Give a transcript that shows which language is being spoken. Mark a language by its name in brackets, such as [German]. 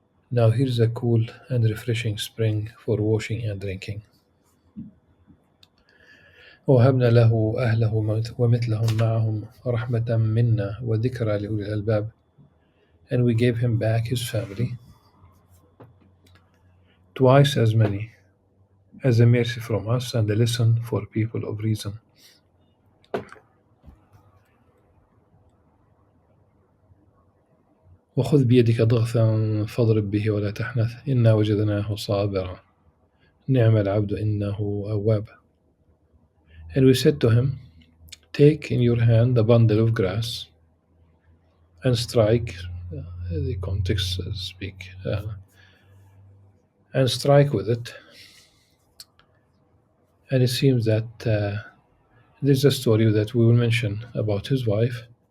[English] Now here's a cool and refreshing spring for washing and drinking. [Arabic] ووهبنا له أهله ومثلهم معهم رحمة منا وذكرى لأولي الألباب. [English] And we gave him back his family, twice as many, as a mercy from us and a lesson for people of reason. [Arabic] وخذ بيدك ضغثا فاضرب به ولا تحنث إنا وجدناه صابرا نعم العبد إنه أواب. [English] And we said to him, take in your hand a bundle of grass and strike, the context speak, and strike with it. And it seems that there's a story that we will mention about his wife.